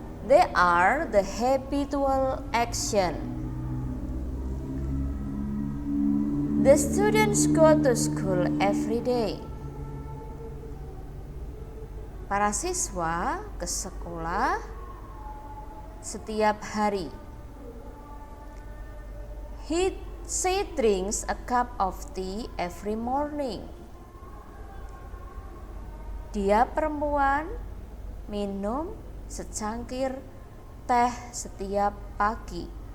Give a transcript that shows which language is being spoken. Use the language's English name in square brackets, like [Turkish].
[English] They are the habitual action. The students go to school every day. [Indonesian] Para siswa ke sekolah setiap hari. [English] She drinks a cup of tea every morning. [Indonesian] Dia perempuan minum secangkir teh setiap pagi.